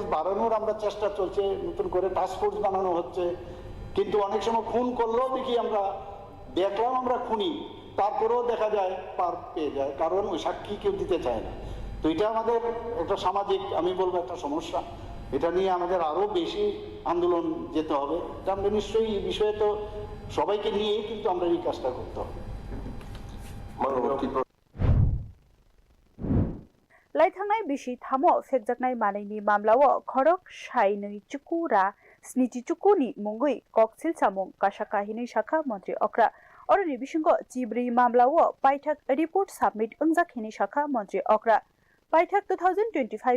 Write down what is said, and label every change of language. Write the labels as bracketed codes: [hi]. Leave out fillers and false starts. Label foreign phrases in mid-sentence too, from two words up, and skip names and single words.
[bn] বাড়ানোর আমরা চেষ্টা চলছে নতুন করে টাস্কফোর্স বানানো হচ্ছে কিন্তু অনেক সময় খুন করলেও দেখি আমরা দেখলাম আমরা খুনি তারপরেও দেখা যায় পার পেয়ে যায় কারণ ওই সাক্ষী কেউ দিতে চায় না তো এটা আমাদের একটা সামাজিক আমি বলবো একটা সমস্যা এটা নিয়ে আমাদের আরো বেশি আন্দোলন যেতে হবে এটা আমরা নিশ্চয়ই এই বিষয়ে তো সবাইকে নিয়েই কিন্তু আমরা এই কাজটা করতে হবে [trp] लाइथांनाय बिसि थामो फेकजाकनाय मानैनि मामलाओ खरक साइनै चुकुरा स्निथि चुकुनि मुंगै ककसिल सामुं काशाका हिनै शाखा मन्त्री अक्रा अरनि बिसिंग चिब्रि मामलाओ पाइथाक [en] report submit [trp] अंजाक हिनै शाखा मन्त्री अक्रा पाइथाक 2025